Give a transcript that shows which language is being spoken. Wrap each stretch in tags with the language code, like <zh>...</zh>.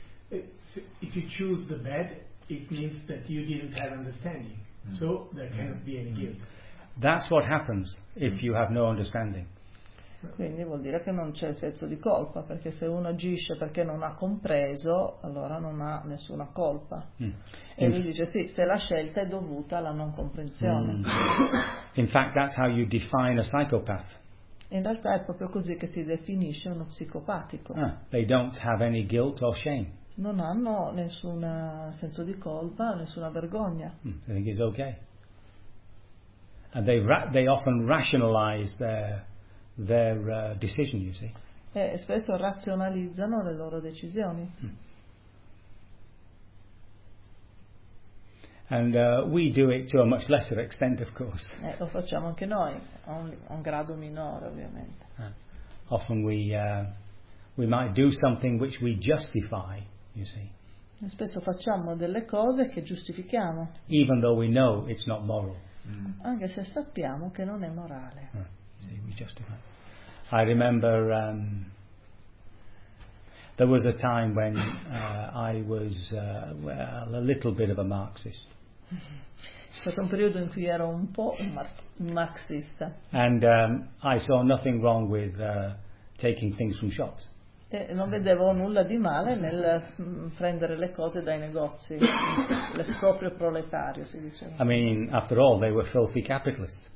<en>If you choose the bad, it means that you didn't have understanding. So there cannot be any guilt. That's what happens if you have no understanding.</en> <it>Quindi vuol dire che non c'è senso di colpa, perché se uno agisce perché non ha compreso, allora non ha nessuna colpa. E lui dice sì, se la scelta è dovuta alla non comprensione.</it> <en>In fact, that's how you define a psychopath.</en> <it>In realtà è proprio così che si definisce uno psicopatico.</it> <en>They don't have any guilt or shame.</en> <it>Non hanno nessun senso di colpa, nessuna vergogna.</it> <en>I think it's okay. And they often rationalize their decision, you see.</en> <it>E spesso razionalizzano le loro decisioni.</it> <en>And we do it to a much lesser extent, of course.</en> <it>E lo facciamo anche noi, a un grado minore, ovviamente.</it> <en>Often we might do something which we justify, you see.</en> <it>E spesso facciamo delle cose che giustifichiamo.</it> <en>Even though we know it's not moral.</en> <it>Anche se sappiamo che non è morale.</it> <en>See, we justify. I remember there was a time when I was well, a little bit of a Marxist.</en> <it>C'è stato un periodo in cui ero un po' marxista.</it> <en>And I saw nothing wrong with taking things from shops.</en> <it>E non vedevo nulla di male nel prendere le cose dai negozi, l'esproprio proletario, si diceva.</it> <en>I mean, after all, they were filthy capitalists.</en>